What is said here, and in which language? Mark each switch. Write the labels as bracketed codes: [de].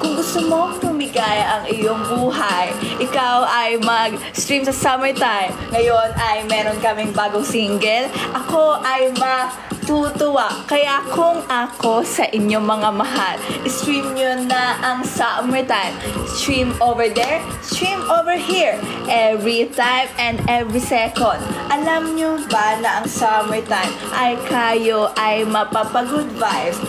[tl] Kung gusto mo tumigaya ang iyong buhay, ikaw ay mag-stream sa summertime. Ngayon ay meron kaming bagong single. Ako ay tutuwa. Kaya kung ako sa inyong mga mahal, stream nyo na ang Summertime. [en] Stream over there, stream over here. Every time and every second. [tl] Alam nyo ba na ang Summertime ay kayo ay mapapagood vibes?